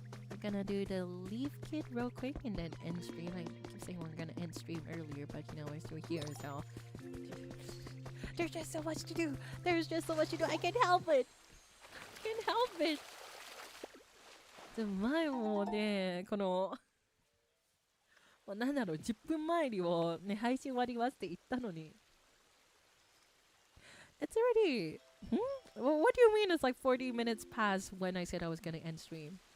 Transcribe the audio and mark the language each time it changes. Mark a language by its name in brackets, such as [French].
[English] We're gonna do the leaf kit real quick and then end stream. I keep saying we're gonna end stream earlier, but you know, we're still here, so... There's just so much to do! There's just so much to do! I can't help it! I can't help it! [Japanese] 前もね、このもうなんだろう、10分前にもね、配信終わりますって言ったのに。 [English] It's already... Well, what do you mean it's like 40 minutes past when I said I was gonna end stream?